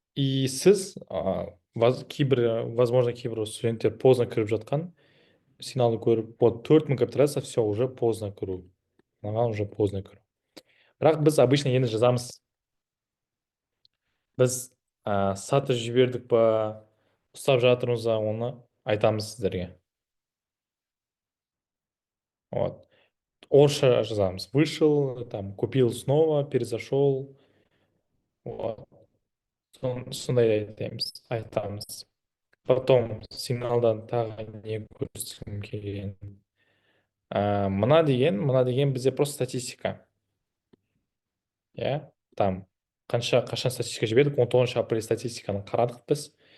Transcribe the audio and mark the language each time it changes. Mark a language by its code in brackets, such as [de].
[ru] И сіз, возможно, [kk] кейбір студенттер поздно кіріп жатқан сигналды көріп, вот 4 мың капитализация, [ru] все, уже поздно [kk] кіру. Маған [ru] уже поздно [kk] кіру. Бірақ біз обычно енді жазамыз. Біз сатып жібердік па, ұстап жатырмыз ба, оны айтамыз сіздерге. Вот. Орысша жазамыз. [ru] Вышел, там, купил снова, перезашел. [kk] Вот. Сондай айтамыз. Потом сигналдан тағы не көрсеткім келген. Мына деген бізде [ru] просто статистика. [kk] Иә, там қашан статистика жібердік, 19 апрель статистиканы қарадық біз.